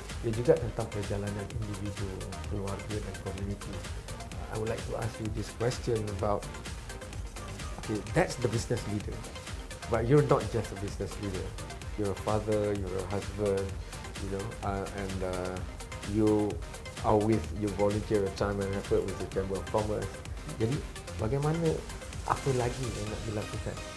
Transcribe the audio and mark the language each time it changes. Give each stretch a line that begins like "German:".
Malay: Ia juga tentang perjalanan individu, keluarga dan komuniti.
English: I would like to ask you this question about, okay, that's the business leader, but you're not just a business leader. You're a father, you're a husband, you know, and you are you volunteer your time and effort with the Chamber of Commerce.
Malay: Jadi, bagaimana apa lagi yang nak dilakukan?